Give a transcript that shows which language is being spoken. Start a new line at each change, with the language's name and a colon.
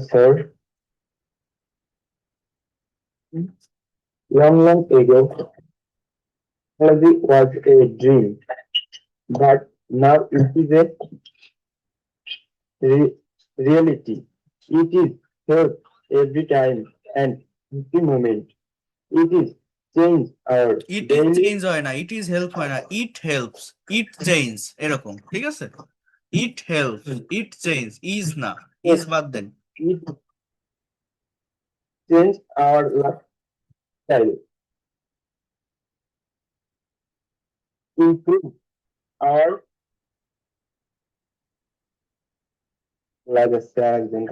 English: Sir, long ago, technology was a dream, but now it is a reality. It is help every time and every moment. It is change our it is daily
Bangla: change হয় না, it is help হয় না, it helps, it change, এরকম, ঠিক আছে? It help, it change, is না, is বাদ দেন।
English: it change our lifestyle, improve our lifestyle.